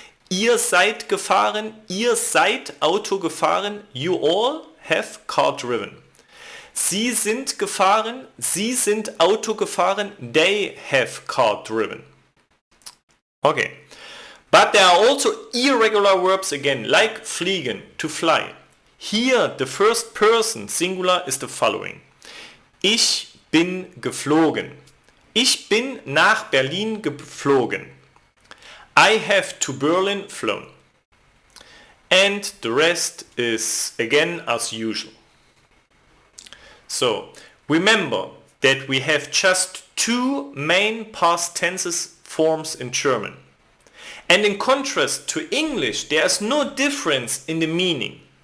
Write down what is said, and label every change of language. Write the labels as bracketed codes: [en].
[de] Ihr seid gefahren. Ihr seid Auto gefahren. [en] You all have car driven. [de] Sie sind gefahren, sie sind Auto gefahren, [en] they have car driven. Okay. But there are also irregular verbs again, like fliegen, to fly. Here the first person singular is the following. [de] Ich bin geflogen. Ich bin nach Berlin geflogen. [en] I have to Berlin flown. And the rest is again as usual. So remember that we have just two main past tenses forms in German. And in contrast to English, there is no difference in the meaning.